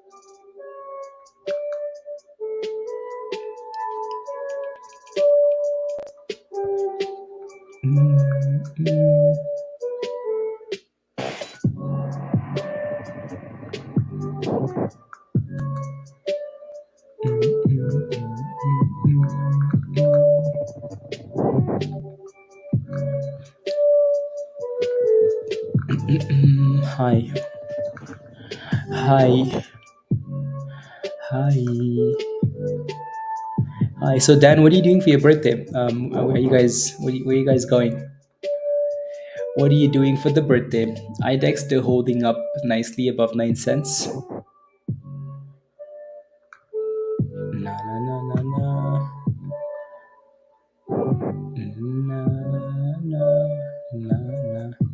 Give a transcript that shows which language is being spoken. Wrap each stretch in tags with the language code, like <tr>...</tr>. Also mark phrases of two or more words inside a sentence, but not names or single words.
<en>Mm, mm, mm, Hi. Hi. Hi. Hi. So Dan, what are you doing for your birthday? Are you guys? Where are you guys going? What are you doing for the birthday? IDEX still holding up nicely above 9 cents. Na na na na na. Na na na na.</en>